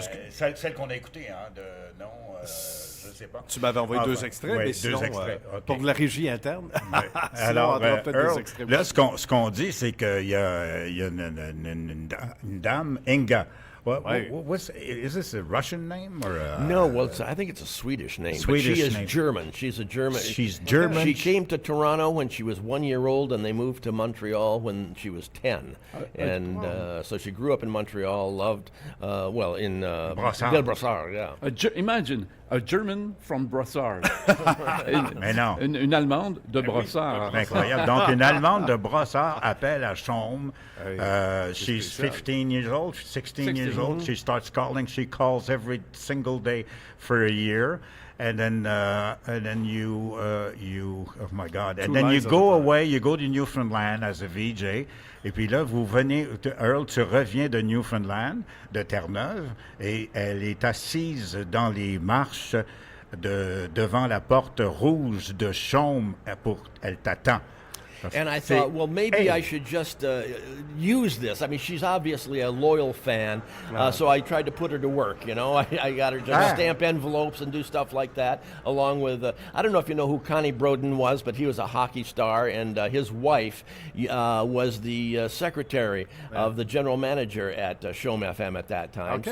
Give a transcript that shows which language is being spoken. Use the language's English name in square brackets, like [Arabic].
[French] Celle qu'on a écoutée, hein, de non, je ne sais pas. Tu m'avais envoyé 2 extraits, mais sinon, extraits. Okay. Pour de la régie interne. Alors, Earl, là, ce qu'on dit, c'est qu'il y a une dame, Inga. [English] Is this a Russian name or no? Well, I think it's a Swedish name. But she is German. She's a German. She's German. She came to Toronto when she was 1 year old, and they moved to Montreal when she was 10. So she grew up in Montreal. Loved, in Ville-Brossard. Yeah. Imagine a German from Brossard. [French] Mais non. Une Allemande de Brossard. C'est incroyable. Donc, une Allemande de Brossard appelle à CHOM. [English] She's 15 years old, 16 years old. She starts calling. She calls every single day for a year. And then you, oh my God. And then you go away, you go to Newfoundland as a VJ. [French] Et puis là, vous venez, Earl, tu reviens de Newfoundland, de Terre-Neuve, et elle est assise dans les marches devant la porte rouge de Chaume. Elle t'attend. [English] And I thought, well, maybe I should just use this. I mean, she's obviously a loyal fan, so I tried to put her to work, you know. I got her to stamp envelopes and do stuff like that, along with, I don't know if you know who Connie Broden was, but he was a hockey star, and his wife was the secretary of the general manager at Shom FM at that time.